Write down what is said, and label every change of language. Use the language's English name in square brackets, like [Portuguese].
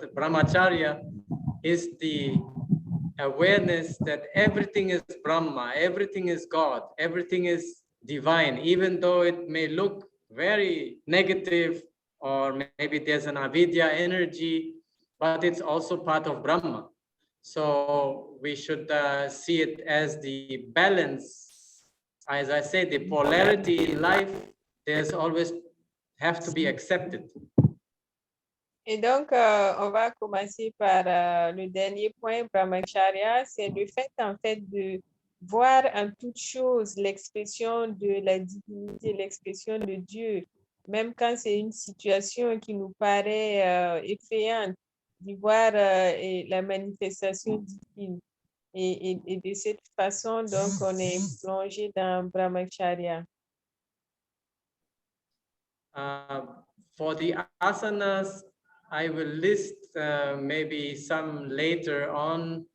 [English] The brahmacharya is the awareness that everything is Brahma, everything is God, everything is divine, even though it may look very negative or maybe there's an avidya energy, but it's also part of Brahma. So we should see it as the balance. As I say, the polarity in life, there's always have to be accepted. [French] Et donc, on va commencer par le dernier point, brahmacharya, c'est le fait en fait de voir en toute chose l'expression de la divinité, l'expression de Dieu, même quand c'est une situation qui nous paraît effrayante, d'y voir la manifestation divine. Et de cette façon, donc, on est plongé dans brahmacharya. [English] For the asanas, I will list maybe some later on.